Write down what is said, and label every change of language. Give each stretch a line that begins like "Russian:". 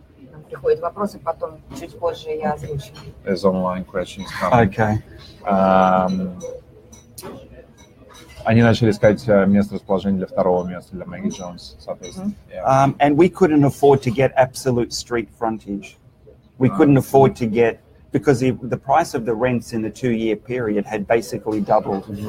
Russian: Нам приходят вопросы, потом чуть позже я озвучу.
English: as online questions come. Okay.
Russian: Они начали искать место расположения для второго места, для Maggie Jones, соответственно.
English: Yeah. And we couldn't afford to get absolute street frontage. We couldn't afford to get, because the price of the rents in the 2-year period had basically doubled.